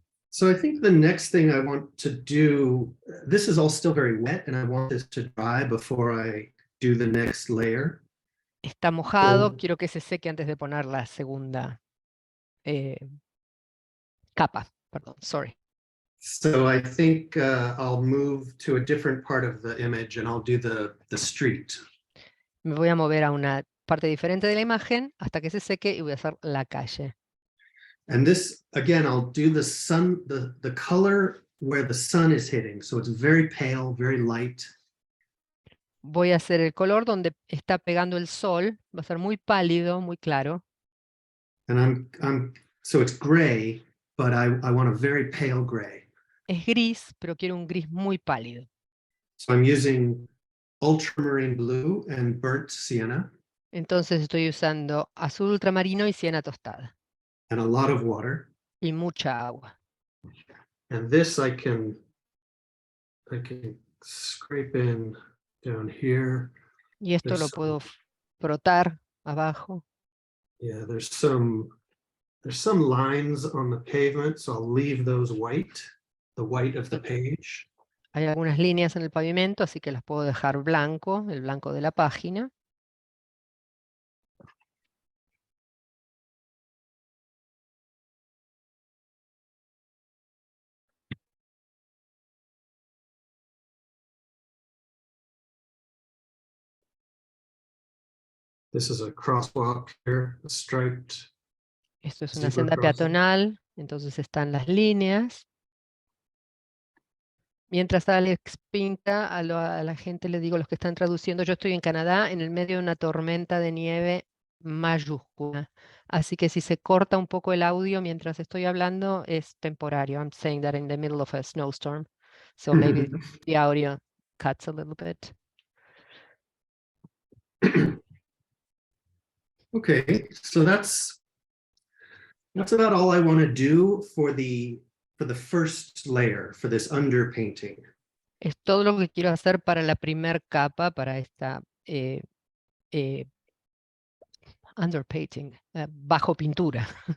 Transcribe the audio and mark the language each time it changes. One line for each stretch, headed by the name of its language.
English: So I think the next thing I want to do, this is all still very wet, and I want this to dry before I do the next layer.
Spanish: Está mojado, Oh. quiero que se seque antes de poner la segunda capa. Perdón,
English: sorry. So I think I'll move to a different part of the image and I'll do the street.
Spanish: Me voy a mover a una parte diferente de la imagen hasta que se seque y voy a hacer la calle.
English: And this, again, I'll do the sun, the color where the sun is hitting. So it's very pale, very light.
Spanish: Voy a hacer el color donde está pegando el sol, va a ser muy pálido, muy claro.
English: And so it's gray, but I want a very pale gray.
Spanish: Es gris, pero quiero un gris muy pálido.
English: So I'm using ultramarine blue and burnt sienna.
Spanish: Entonces estoy usando azul ultramarino y siena tostada.
English: And a lot of water.
Spanish: Y mucha agua.
English: And this I can scrape in down here.
Spanish: Y esto lo puedo frotar abajo.
English: Yeah, there's some lines on the pavement, so I'll leave those white, the white of the page.
Spanish: Hay algunas líneas en el pavimento, así que las puedo dejar blanco, el blanco de la página.
English: This is a crosswalk here, a striped.
Spanish: Esto es una
English: zebra
Spanish: senda
English: crossing.
Spanish: peatonal, entonces están las líneas. Mientras Alex pinta, a la gente le digo, los que están traduciendo, yo estoy en Canadá en el medio de una tormenta de nieve mayúscula. Así que si se corta un poco el audio mientras estoy hablando, es temporario.
English: I'm saying that in the middle of a snowstorm. So maybe the audio cuts a little bit. Okay, so that's about all I want to do for the first layer, for this underpainting.
Spanish: Es todo lo que quiero hacer para la primer capa, para esta eh, underpainting, bajo pintura.